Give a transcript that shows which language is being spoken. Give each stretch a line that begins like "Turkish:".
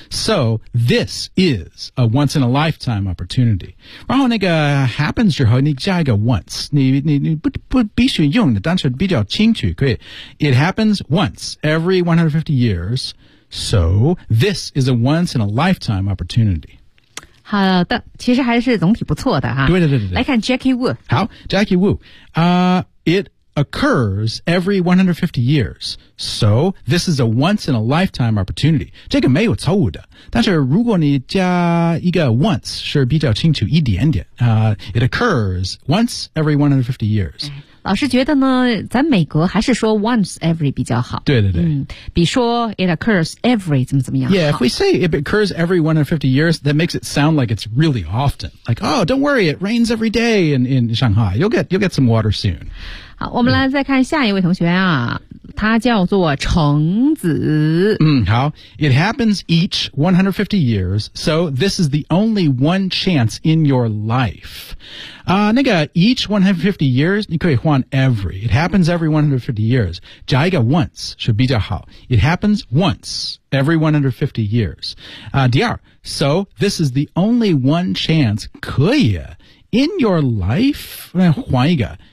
English: So this is a once in a lifetime opportunity.
Chinese: 然后那个 happens 之后你加一个 once, 你不必须用的但是比较清楚可以
English: It happens once every 150 years. So this is a once in a lifetime opportunity.
Chinese: 好的其实还是总体不错的哈。对对对对。来看 Jackie Wu。
English: 好 ,Jackie Wu。It occurs every 150 years. So, this is a once in a lifetime opportunity.
Chinese: 这个没有错误的。但是如果你加一个 once, 是比较清楚一点点。
English: It occurs once every 150 years.、
Chinese: 老老师觉得呢，咱每隔还是说 once every 比较好。对对对。嗯，比说
English: it occurs every
Chinese: 怎么怎么样。
English: Yeah, if we say it occurs every 150 years, that makes it sound like it's really often. Like, oh, don't worry, it rains every day in Shanghai. You'll get some water soon.
Chinese: 好，我们来再看下一位同学啊，他叫做橙子。嗯，好。
English: It happens each 150 years, so this is the only one chance in your life.
Chinese: 那个 each 150 years, 你可以换 every.
English: It happens every 150 years.
Chinese: 加一个
English: once
Chinese: 是比较好。
English: It happens once every 150 years.
Chinese: 第二
English: so this is the only one chance
Chinese: 可以
English: in your life,
Chinese: 换一个。